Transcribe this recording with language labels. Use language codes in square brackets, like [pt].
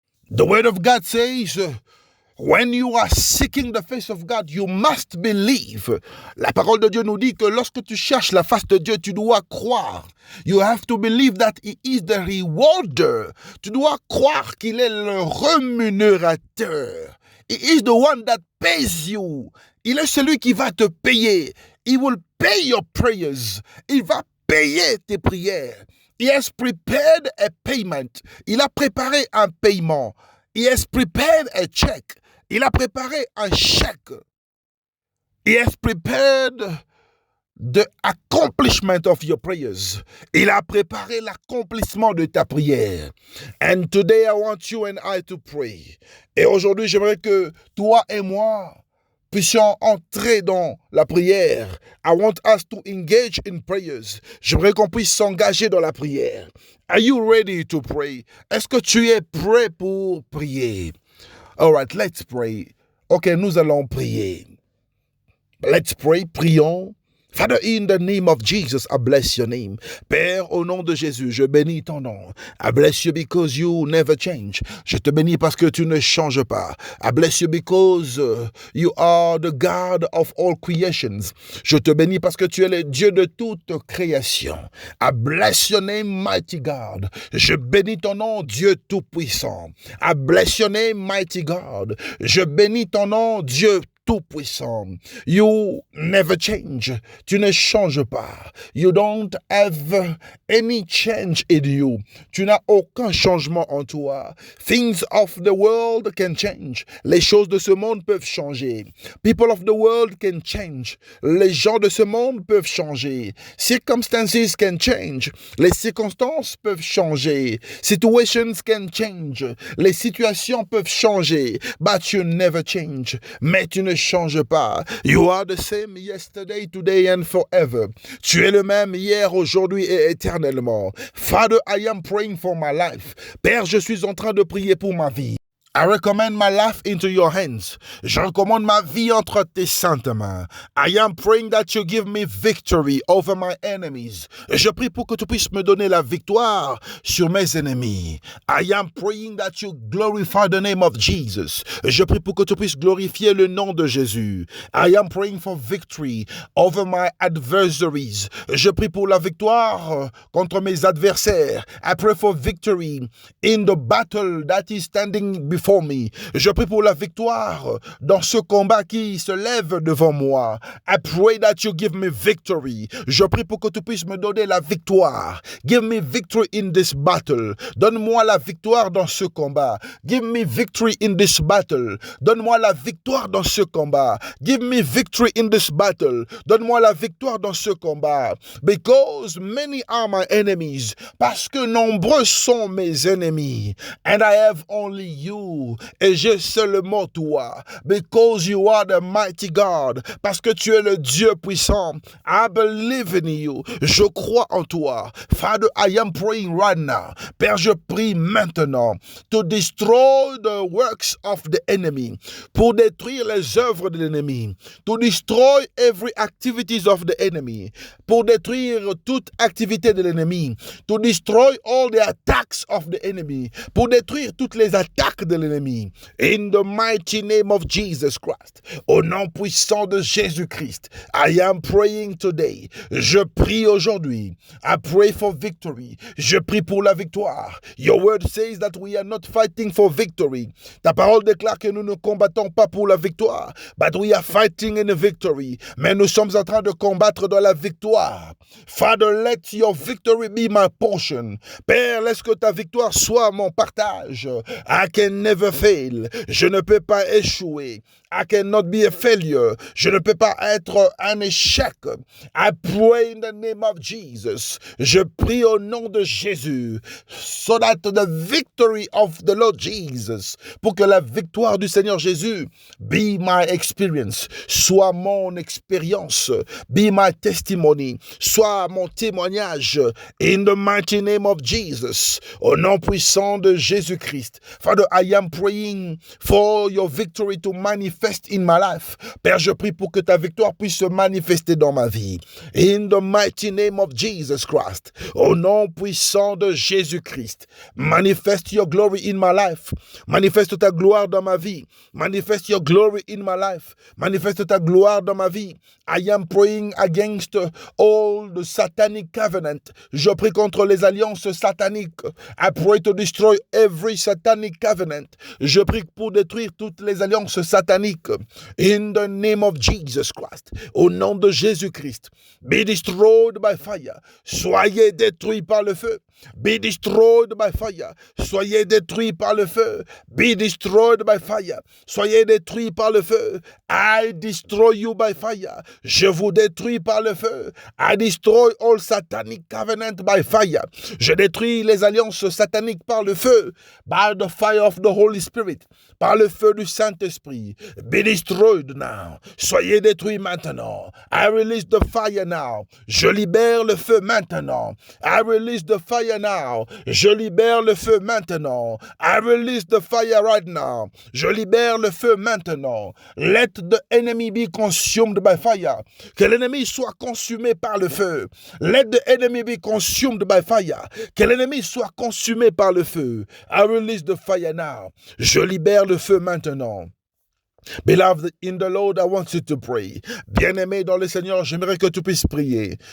[en] The word of God says, when you are seeking the face of God, you must believe. [fr] La parole de Dieu nous dit que lorsque tu cherches la face de Dieu, tu dois croire. [en] You have to believe that He is the rewarder. [fr] Tu dois croire qu'il est le rémunérateur. [en] He is the one that pays you. [fr] Il est celui qui va te payer. [en] He will pay your prayers. [fr] Il va payer tes prières. [en] He has prepared a payment. [fr] Il a préparé un paiement. [en] He has prepared a check. [fr] Il a préparé un chèque. [en] He has prepared the accomplishment of your prayers. [fr] Il a préparé l'accomplissement de ta prière. [en] And today I want you and I to pray. [fr] Et aujourd'hui, j'aimerais que toi et moi puissions entrer dans la prière. [en] I want us to engage in prayers. [fr] J'aimerais qu'on puisse s'engager dans la prière. [en] Are you ready to pray? [fr] Est-ce que tu es prêt pour prier? [en] All right, let's pray. [fr] Ok, nous allons prier. [en] Let's pray, [fr] prions. [en] Father, in the name of Jesus, I bless your name. [fr] Père, au nom de Jésus, je bénis ton nom. [en] I bless you because you never change. [fr] Je te bénis parce que tu ne changes pas. [en] I bless you because you are the God of all creations. [fr] Je te bénis parce que tu es le Dieu de toute création. [en] I bless your name, mighty God. [fr] Je bénis ton nom, Dieu tout-puissant. [en] I bless your name, mighty God. [fr] Je bénis ton nom, Dieu tout-puissant. [en] You never change. [fr] Tu ne changes pas. [en] You don't have any change in you. [fr] Tu n'as aucun changement en toi. [en] Things of the world can change. [fr] Les choses de ce monde peuvent changer. [en] People of the world can change. [fr] Les gens de ce monde peuvent changer. [en] Circumstances can change. [fr] Les circonstances peuvent changer. [en] Situations can change. [fr] Les situations peuvent changer. [en] But you never change. [fr] Mais tu ne changes pas. [en] You are the same yesterday, today and forever. [fr] Tu es le même hier, aujourd'hui et éternellement. [en] Father, I am praying for my life. [fr] Père, je suis en train de prier pour ma vie. [en] I recommend my life into your hands. [fr] Je recommande ma vie entre tes saintes mains. [en] I am praying that you give me victory over my enemies. [fr] Je prie pour que tu puisses me donner la victoire sur mes ennemis. [en] I am praying that you glorify the name of Jesus. [fr] Je prie pour que tu puisses glorifier le nom de Jésus. [en] I am praying for victory over my adversaries. [fr] Je prie pour la victoire contre mes adversaires. [en] I pray for victory in the battle that is standing before me. [fr] Je prie pour la victoire dans ce combat qui se lève devant moi. [en] I pray that you give me victory. [fr] Je prie pour que tu puisses me donner la victoire. [en] Give me victory in this battle. [fr] Donne-moi la victoire dans ce combat. [en] Give me victory in this battle. [fr] Donne-moi la victoire dans ce combat. [en] Give me victory in this battle. [fr] Donne-moi la victoire dans ce combat. [en] Because many are my enemies. [fr] Parce que nombreux sont mes ennemis. [en] And I have only you. [fr] Et j'ai seulement toi. [en] Because you are the mighty God. [fr] Parce que tu es le Dieu puissant. [en] I believe in you. [fr] Je crois en toi. [en] Father, I am praying right now. [fr] Père, je prie maintenant [en] to destroy the works of the enemy. [fr] Pour détruire les œuvres de l'ennemi. [en] To destroy every activities of the enemy. [fr] Pour détruire toute activité de l'ennemi. [en] To destroy all the attacks of the enemy. [fr] Pour détruire toutes les attaques de l'ennemi. [en] In the mighty name of Jesus Christ. [fr] Au nom puissant de Jésus-Christ. [en] I am praying today. [fr] Je prie aujourd'hui. [en] I pray for victory. [fr] Je prie pour la victoire. [en] Your word says that we are not fighting for victory. [fr] Ta parole déclare que nous ne combattons pas pour la victoire. [en] But we are fighting in a victory. [fr] Mais nous sommes en train de combattre dans la victoire. [en] Father, let your victory be my portion. [fr] Père, laisse que ta victoire soit mon partage. [en] I can never fail. [fr] Je ne peux pas échouer. [en] I cannot be a failure. [fr] Je ne peux pas être un échec. [en] I pray in the name of Jesus. [fr] Je prie au nom de Jésus. [en] So that the victory of the Lord Jesus, [fr] pour que la victoire du Seigneur Jésus [en] be my experience, [fr] soit mon expérience, [en] be my testimony, [fr] soit mon témoignage. [en] In the mighty name of Jesus. [fr] Au nom puissant de Jésus-Christ. [en] Father, I am praying for your victory to manifest in my life. [fr] Père, je prie pour que ta victoire puisse se manifester dans ma vie. [en] In the mighty name of Jesus Christ. [fr] Au nom puissant de Jésus-Christ. [en] Manifest your glory in my life. [fr] Manifeste ta gloire dans ma vie. [en] Manifest your glory in my life. [fr] Manifeste ta gloire dans ma vie. [en] I am praying against all the satanic covenant. [fr] Je prie contre les alliances sataniques. [en] I pray to destroy every satanic covenant. [fr] Je prie pour détruire toutes les alliances sataniques. [en] In the name of Jesus Christ. [fr] Au nom de Jésus-Christ. [en] Be destroyed by fire. [fr] Soyez détruits par le feu. [en] Be destroyed by fire. [fr] Soyez détruits par le feu. [en] Be destroyed by fire. [fr] Soyez détruits par le feu. [en] I destroy you by fire. [fr] Je vous détruis par le feu. [en] I destroy all satanic covenant by fire. [fr] Je détruis les alliances sataniques par le feu. [en] By the fire of the Holy Spirit. [fr] Par le feu du Saint-Esprit. [en] Be destroyed now. [fr] Soyez détruits maintenant. [en] I release the fire now. [fr] Je libère le feu maintenant. [en] I release the fire now. [fr] Je libère le feu maintenant. [en] I release the fire right now. [fr] Je libère le feu maintenant. [en] Let the enemy be consumed by fire. [fr] Que l'ennemi soit consumé par le feu. [en] Let the enemy be consumed by fire. [fr] Que l'ennemi soit consumé par le feu. [en] I release the fire now. [fr] Je libère le feu maintenant. [en] Beloved in the Lord, I want you to pray. [fr] Bien-aimé dans le Seigneur, j'aimerais que tu puisses prier.